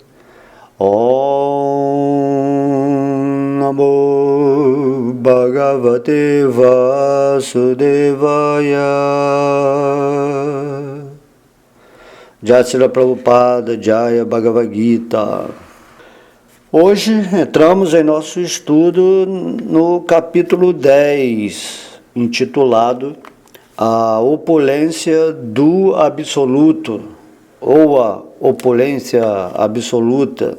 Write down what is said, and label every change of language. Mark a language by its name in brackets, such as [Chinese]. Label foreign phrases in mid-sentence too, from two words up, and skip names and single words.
[Sanskrit] ओं नमो भगवते वासुदेवाय. जय श्रील प्रभुपाद, जय भगवद्गीता. [Portuguese] Hoje entramos em nosso estudo no capítulo 10, intitulado A Opulência do Absoluto, ou a Opulência Absoluta.